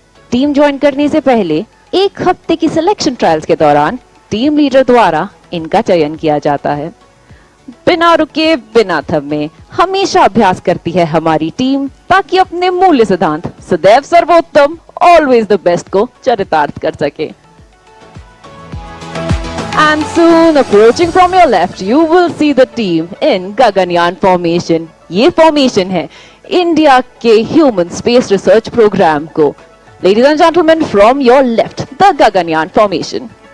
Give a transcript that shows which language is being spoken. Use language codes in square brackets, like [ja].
[hi] Team join करने से पहले 1 हफ्ते की सिलेक्शन ट्रायल्स के दौरान टीम लीडर द्वारा इनका चयन किया जाता है। बिना रुके बिना थमे हमेशा अभ्यास करती है हमारी टीम, ताकि अपने मूल्य सिद्धांत सदैव सर्वोत्तम [en] always the best [hi] को चरितार्थ कर सके। [en] And soon approaching from your left, you will see the team in Gaganyaan formation. [hi] ये formation है इंडिया के ह्यूमन स्पेस रिसर्च प्रोग्राम को। [en] Ladies and gentlemen, from your left, the Gaganyaan formation.